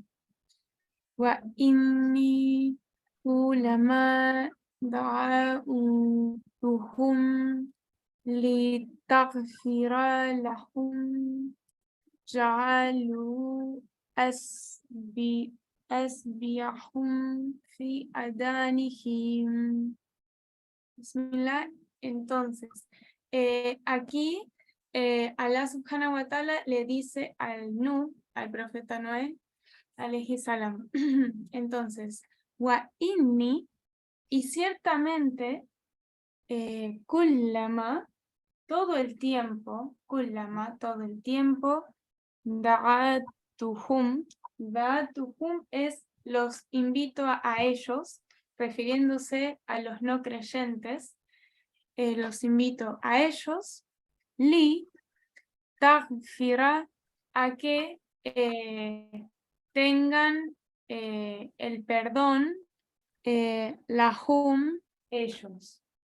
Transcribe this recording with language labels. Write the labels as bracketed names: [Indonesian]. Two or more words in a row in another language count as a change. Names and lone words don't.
[Arabic] وإني كلما دعوتهم لتغفر لهم جعلوا أصابعهم في آذانهم. Bismillah. [Spanish] Entonces, aquí Allah [Arabic] سبحانه وتعالى [Spanish] le dice al profeta Noé, [Arabic] عليه السلام. Entonces, وإني, [Spanish] y ciertamente, kullama, todo el tiempo, da'atuhum es los invito a ellos, refiriéndose a los no creyentes, los invito a ellos, [Arabic] لتغفر, [Spanish] a que tengan el perdón, lahum, ellos.